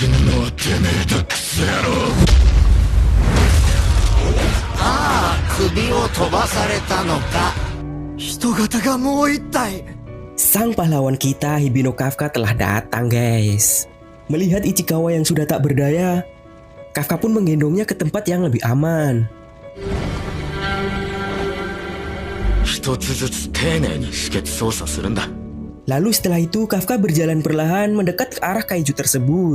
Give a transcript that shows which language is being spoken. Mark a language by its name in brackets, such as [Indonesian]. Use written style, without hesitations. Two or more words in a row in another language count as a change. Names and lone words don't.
[Indonesian] Sang pahlawan kita Hibino Kafka telah datang, guys. Melihat Ichikawa yang sudah tak berdaya, Kafka pun menggendongnya ke tempat yang lebih aman. [Japanese] 一つずつ丁寧に止血操作するんだ。 [Indonesian] Lalu setelah itu Kafka berjalan perlahan mendekat ke arah kaiju tersebut.